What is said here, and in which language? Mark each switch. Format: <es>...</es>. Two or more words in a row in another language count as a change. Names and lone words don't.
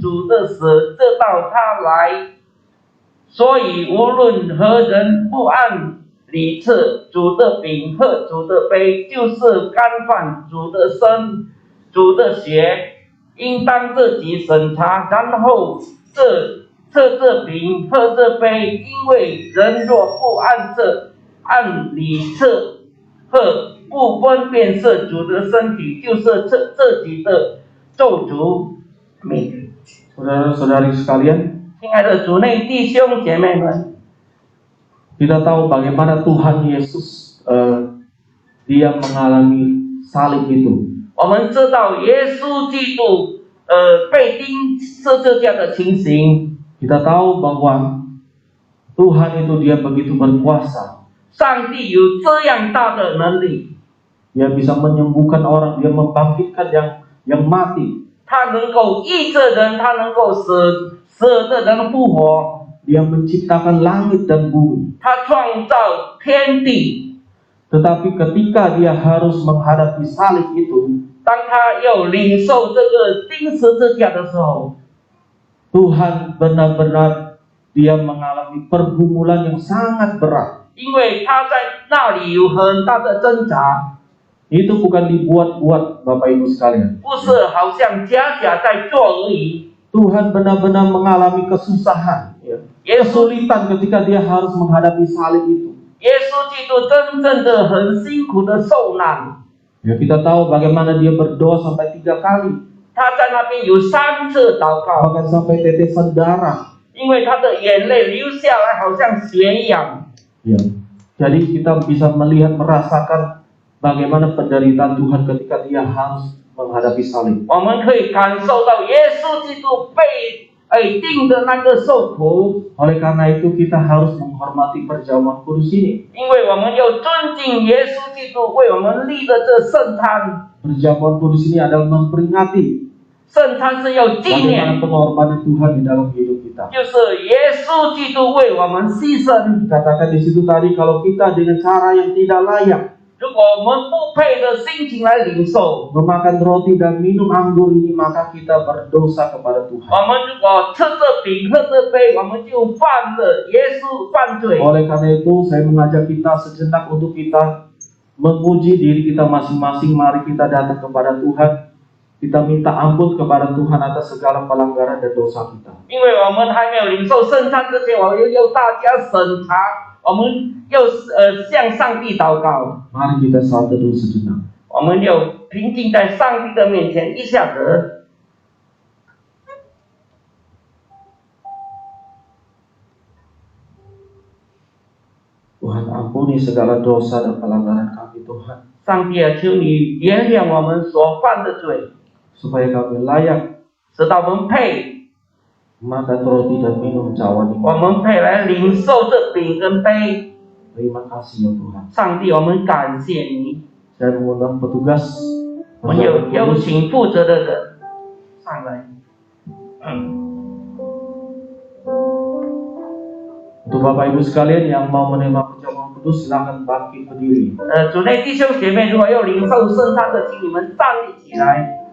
<zh>主的死，直到他来。所以无论何人不按里次主的饼和主的杯，就是干饭主的身、主的血，应当自己审查，然后这饼喝这杯，因为人若不按理次和不分辨是主的身体，就是自己的咒诅。</zh> <id>Saudara-saudari sekalian,</id> <zh>亲爱的主内弟兄姐妹们，</zh> <id>kita tahu bagaimana Tuhan Yesus dia mengalami salib itu.</id> <zh>我们知道耶稣基督被钉十字架的情形，</zh> <id>Kita tahu bahwa Tuhan itu dia begitu berkuasa.</id> <zh>上帝有这样大的能力，</zh> <id>Dia bisa menyembuhkan orang, dia membangkitkan yang mati.</id> <zh>他能够医治人，他能够使的人复活，</zh> <id>Dia menciptakan langit dan bumi.</id> <zh>他创造天地。</zh> <id>Tetapi ketika dia harus menghadapi salib itu,</id> <zh>当他要领受这个钉十字架的时候，</zh> <id>Tuhan benar-benar dia mengalami pergumulan yang sangat berat.</id> <zh>因为他在那里有很大的挣扎，</zh> <id>Itu bukan dibuat-buat, Bapak Ibu sekalian.</id> <zh>不是好像假在做而已。</zh> <id>Tuhan benar-benar mengalami kesusahan, ya.</id> <zh>耶稣</zh> <id>Kesulitan ketika dia harus menghadapi salib itu.</id> <zh>耶稣基督真正的很辛苦的受难，</zh> <id>Ya, kita tahu bagaimana dia berdoa sampai 3 kali,</id> <zh>他在那边有3次祷告，</zh> <id>bahkan sampai tetesan darah.</id> <zh>因为他的眼泪流下来好像血一样。</zh> <id>Ya. Jadi kita bisa melihat, merasakan bagaimana penderitaan Tuhan ketika dia harus menghadapi salib.</id> <zh>我们可以感受到耶稣基督被钉的那个受苦，</zh> <id>Oleh karena itu kita harus menghormati perjamuan kudus ini.</id> <zh>因为我们要尊敬耶稣基督为我们立的这圣餐。</zh> <id>Perjamuan kudus ini adalah memperingati</id> <zh>圣餐是要纪</zh> <id>bagaimana</id> <zh>念，</zh> <id>pengorbanan Tuhan di dalam hidup kita.</id> <zh>就是耶稣基督为我们牺牲。</zh> <id>Dikatakan di situ tadi, kalau kita dengan cara yang tidak layak</id> <zh>如果我们不配的心情来领受，</zh> <id>memakan roti dan minum anggur ini, maka kita berdosa kepada</id> <zh>我</zh> <id>Tuhan.</id> <zh>们如果吃这饼喝这杯，我们就犯了耶稣犯罪。</zh> <id>Oleh karena itu, saya mengajak kita sejenak untuk kita memuji diri kita masing-masing. Mari kita datang kepada Tuhan. Kita minta ampun kepada Tuhan atas segala pelanggaran dan dosa kita.</id> <zh>因为我们还没有领受圣餐之前，我们要大家审查，我们要向上帝祷告，</zh> <id>Mari kita saat teduh sejenak.</id> <zh>我们要平静在上帝的面前一下子。</zh> <id>Tuhan, ampuni segala dosa dan pelanggaran kami, Tuhan.</id> <zh>上帝啊，求你原谅我们所犯的罪，</zh> <id>Supaya kami layak</id> <zh>使到我们配，</zh> <id>makan roti dan minum cawan</id> <zh>我</zh> <id>ini.</id> <zh>们配来领受这饼跟杯。</zh> <id>Terima kasih ya Tuhan.</id> <zh>上帝，我们感谢你。</zh> <id>Saya mengundang petugas</id> <zh>我们有请负责的人上来。</zh> <id>Untuk Bapak Ibu sekalian yang mau menerima perjamuan kudus, silakan bangkit berdiri.</id> <zh>主内弟兄姐妹，如果要领受圣餐的，请你们站立起来。</zh>